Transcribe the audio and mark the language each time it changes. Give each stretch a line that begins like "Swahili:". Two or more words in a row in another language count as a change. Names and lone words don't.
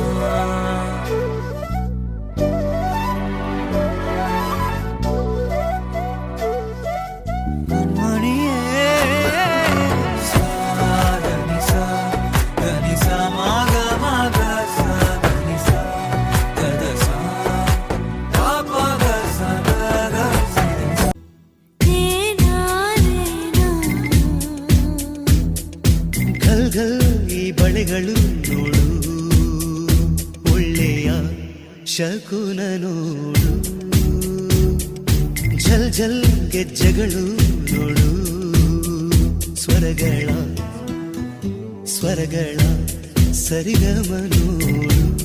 Tamil: கண்மணியே சாதனிசா கனிசா மாக மாக சாதனிசா கதசா பாபக சதக சிதனிசா.
Kannada: ಗಲ್ ಗಲ್ ಈ ಬಳೆಗಳು ನೋಡು, ಒಳ್ಳೆಯ ಶಕುನ ನೋಡು. ಝಲ್ ಝಲ್ ಗೆಜ್ಜೆಗಳು ನೋಡು, ಸ್ವರಗಳ ಸ್ವರಗಳ ಸರಿಗಮ ನೋಡು.